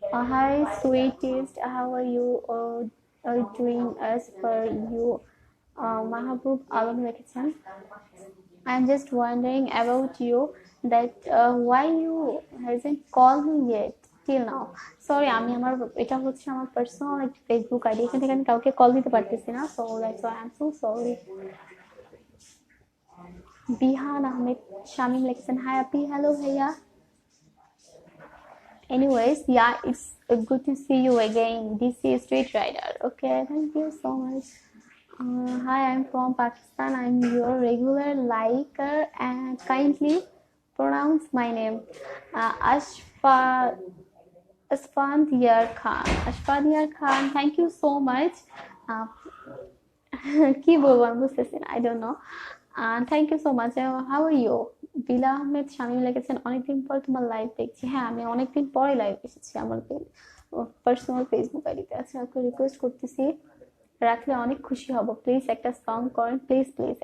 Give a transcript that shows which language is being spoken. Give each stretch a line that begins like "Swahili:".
English: Hi sweetest, how are you are doing as per you? Mahabub Alam লিখেছেন I'm just wondering about you that why you hasn't called me yet till now.
Bangla: Sorry, আমি আমার এটা হচ্ছে আমার personal একটা Facebook ID, এখান থেকে আমি কাউকে কল দিতে পারতেছি না,
English: So that's why I am so sorry.
Bangla: বিহান আহমেদ শামিম লিখেছেন হাই আপি, হ্যালো ভাইয়া।
English: Anyways, yeah, it's good to see you again. This is Street Rider. Okay, thank you so much. Hi, I'm from Pakistan. I'm your regular liker and kindly pronounce my name. Ashfa Asfandiyar Khan. Ashfandiyar Khan, thank you so much. Uh,
Bangla: কি বলবো আমি বুঝতেছি না,
English: I don't know. Thank you so much. How are you?
Bangla: বিলা আহমেদ শামীম লিখেছেন অনেকদিন পর তোমার লাইভ দেখছি। হ্যাঁ, আমি অনেকদিন পরে লাইভ এসেছি আমার পার্সোনাল ফেসবুক আইডিতে। আচ্ছা, আপনাকে রিকোয়েস্ট করতেছি, রাখলে অনেক খুশি হব, প্লিজ একটা সং করেন, প্লিজ প্লিজ।